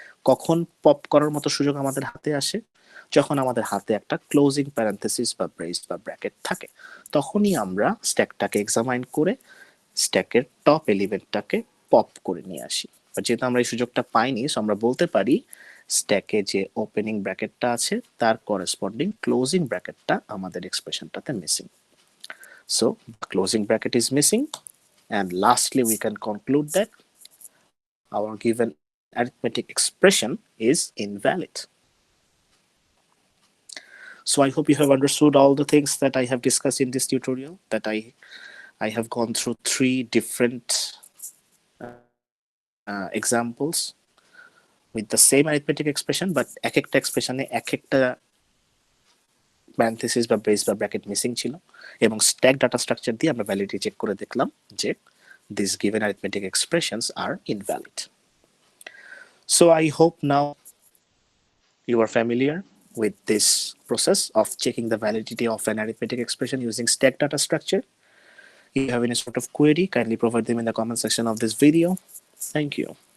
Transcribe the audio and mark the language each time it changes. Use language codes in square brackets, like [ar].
[bn] কখন পপ করার মতো সুযোগ আমাদের হাতে আসে? যখন আমাদের হাতে একটা ক্লোজিং প্যারেনথেসিস বা ব্রেস বা ব্র্যাকেট থাকে, তখনই আমরা স্ট্যাকটাকে এক্সামাইন করে স্ট্যাকের টপ এলিমেন্টটাকে পপ করে নিয়ে আসি। যেহেতু আমরা এই সুযোগটা পাইনি, সো আমরা বলতে পারি স্ট্যাকে যে ওপেনিং ব্র্যাকেটটা আছে তার করেসপন্ডিং ক্লোজিং ব্র্যাকেটটা আমাদের এক্সপ্রেশনটাতে missing. [en] So closing bracket is missing, and lastly we can conclude that our given arithmetic expression is invalid. So I hope you have understood all the things that I have discussed in this tutorial, that I have gone through three different examples with the same arithmetic expression, but [bn] এক একটা এক্সপ্রেশনে এক একটা parenthesis বা brace বা bracket missing ছিল, এবং stack data structure দিয়ে আমরা ভ্যালিডিটি চেক করে দেখলাম যে [en] these given arithmetic expressions are invalid. So I hope now you are familiar with this process of checking the validity of an arithmetic expression using stack data structure. If you have any sort of query, kindly provide them in the comment section of this video. Thank you.